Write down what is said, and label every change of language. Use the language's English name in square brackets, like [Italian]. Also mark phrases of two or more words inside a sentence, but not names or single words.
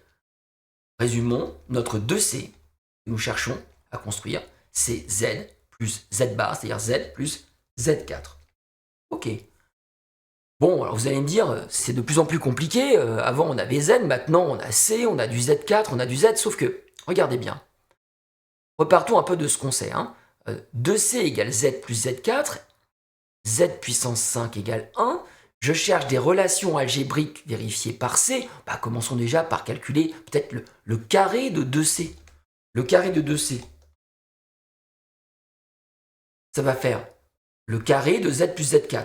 [French] Résumons, notre 2C que nous cherchons à construire, c'est z plus z bar, c'est-à-dire z plus z4. Ok. Bon, alors vous allez me dire, c'est de plus en plus compliqué. Avant, on avait z, maintenant, on a c, on a du z4, on a du z, sauf que, regardez bien. Repartons un peu de ce qu'on sait. 2c égale z plus z4, z puissance 5 égale 1. Je cherche des relations algébriques vérifiées par c. Commençons déjà par calculer peut-être le carré de 2c. Le carré de 2c. Ça va faire le carré de z plus z4.